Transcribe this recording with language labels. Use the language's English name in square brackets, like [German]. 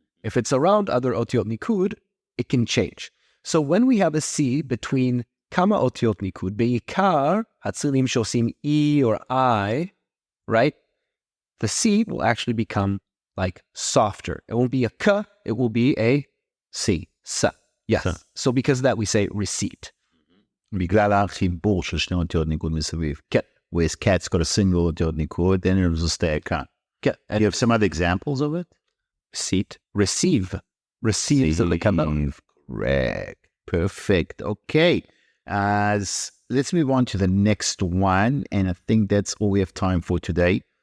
[English] If it's around other otiot nikud, it can change. So when we have a C between [Hebrew] kama otiot nikud, beikar hatzilim shosim [English] E or I, right? The C will actually become like softer. It won't be a K, it will be a C. S. Yes. So because of that, we say receipt. [Hebrew] בגלל החיבור של שני אותיות ניקוד מסביב. כן. [English] Whereas cat's got a single אותיות ניקוד, then it will stay a cat. [Hebrew] כן. [English] Do you have some other examples of it? Receipt. Receive. Receive. Correct. Perfect. Okay. Let's move on to the next one. And I think that's all we have time for today.